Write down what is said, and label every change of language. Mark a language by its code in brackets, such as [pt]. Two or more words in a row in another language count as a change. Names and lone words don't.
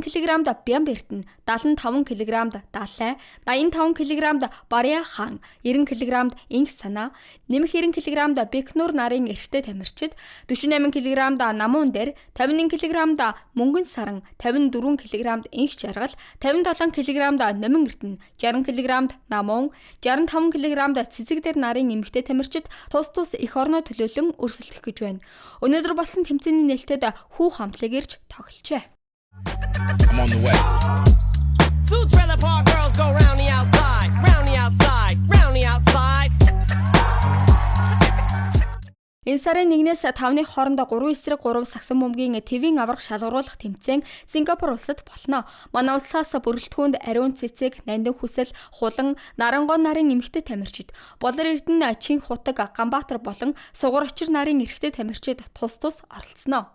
[mn] кг-д бям бэртэн, 75 кг-д далай, 85 кг-д барья 90 кг-д инх санаа, нэмэх 90 кг-д бэкнур нарын эрэгтэй тамирчид, 48 кг-д намуун дээр, 51 кг-д мөнгөн саран, 54 кг-д инх жаргал, 57 кг-д номин эрдэнэ, 60 кг-д намуун, 65 кг-д цэцэг дээр нарын эмэгтэй тамирчид тус тус их орноо төлөөлөн өрсөлдөх гэж байна. Өнөөдөр болсон тэмцээний нээлттэд хүү хамтлаг ирж тоглолжээ. [en] I'm on the way. Two trailer park girls go round the outside, round the outside, round the outside. [mn] Энэ сарын 1-ээс 5-ны хооронд 3 эсрэг 3 сагсан бөмбөгийн твийн аварга шалгаруулах тэмцээн Сингапур улсад болно. Манай улсаас бүрэлдэхүүнд ариун цэцэг, нандин хүсэл, хулан, нарангуй нарын эмэгтэй тамирчид, Болор эрдэнэ, Чин хутаг, Ганбаатар болон Сугар очир нарын эрэгтэй тамирчид тус тус оролцсноо.